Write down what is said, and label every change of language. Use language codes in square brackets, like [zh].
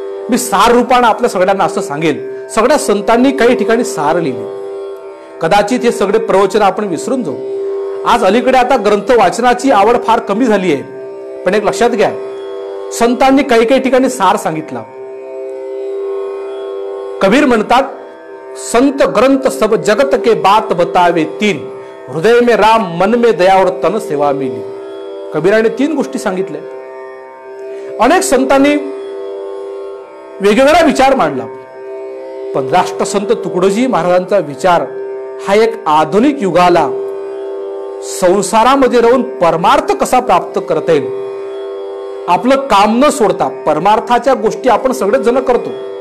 [mr] मी सार रूपानं आपल्या सगळ्यांना असं सांगेल, सगळ्या संतांनी काही ठिकाणी सार लिहिले. कदाचित हे सगळे प्रवचन आपण विसरून जाऊ. आज अलीकडे आता ग्रंथ वाचनाची आवड फार कमी झाली आहे. पण एक लक्षात घ्या, संतांनी काही काही ठिकाणी सार सांगितला. कबीर म्हणतात, [hi] संत ग्रंथ सब जगत के बात बतावे तीन, हृदय में राम मन में दया और तन सेवा मिली. [mr] कबीराने 3 गोष्टी सांगितल्या. अनेक संतांनी वेगवेगळा विचार मांडला, पण राष्ट्रसंत तुकडोजी महाराजांचा विचार हा एक आधुनिक युगाला संसारामध्ये राहून परमार्थ कसा प्राप्त करता येईल, आपलं काम न सोडता परमार्थाच्या गोष्टी आपण सगळेच जण करतो.